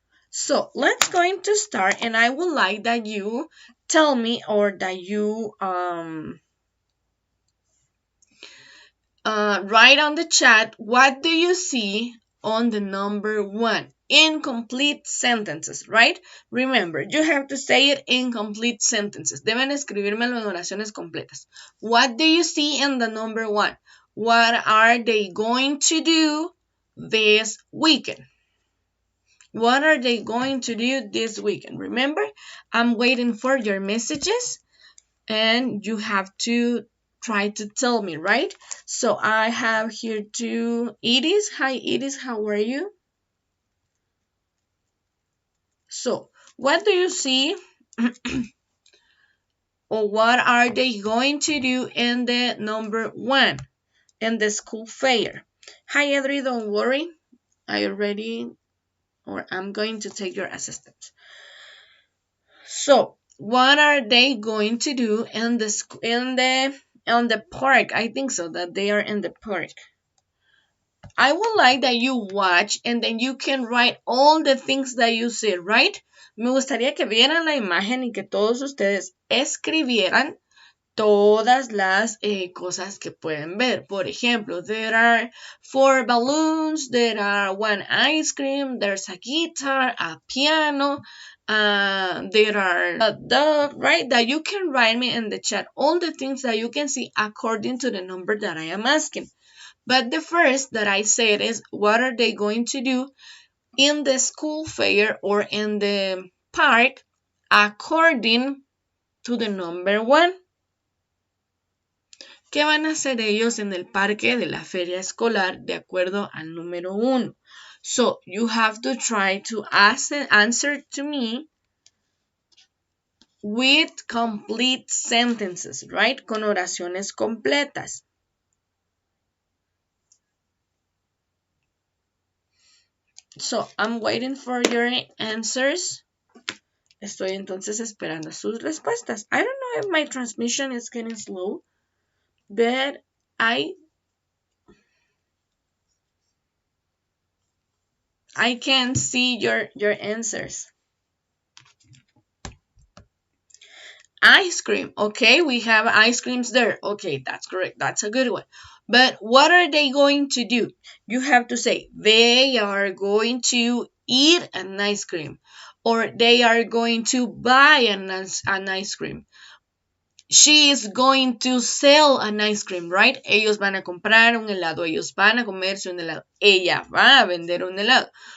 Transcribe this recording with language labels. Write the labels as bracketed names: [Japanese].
[English] So let's going to start, and I would like that you tell me, or that you write on the chat, what do you see on the number 1? Incomplete sentences, right? Remember, you have to say it in complete sentences. [Spanish] Deben escribírmelo en oraciones completas. [English] What do you see in the number 1? What are they going to do this weekend? What are they going to do this weekend? Remember, I'm waiting for your messages, and you have to try to tell me, right? So I have here to Edis. Hi, Edis. How are you? So what do you see or what are they going to do in the number 1 in the school fair? Hi, Edri. Don't worry. Are you ready? Or I'm going to take your assistance. So what are they going to do in the park? I think so, that they are in the park. I would like that you watch and then you can write all the things that you see, right? [Spanish] Me gustaría que vieran la imagen y que todos ustedes escribieran todas las cosas que pueden ver. Por ejemplo, [English] there are 4 balloons, there are 1 ice cream, there's a guitar, a piano, there are a dog, right? That you can write me in the chat all the things that you can see according to the number that I am asking. But the first that I said is, what are they going to do in the school fair or in the park according to the number 1? [Spanish] ¿Qué van a hacer ellos en el parque de la feria escolar de acuerdo al número 1? [English] So you have to try to answer to me with complete sentences, right? [Spanish] Con oraciones completas. [English] So I'm waiting for your answers. [Spanish] Estoy entonces esperando sus respuestas. [English] I don't know if my transmission is getting slow, but I can see your answers. Ice cream. Okay, we have ice creams there. Okay, that's correct. That's a good one. But what are they going to do? You have to say, they are going to eat an ice cream. Or they are going to buy an ice cream. She is going to sell an ice cream, right? [Spanish] Ellos van a comprar un helado. Ellos van a comerse un helado. Ella va a vender un helado.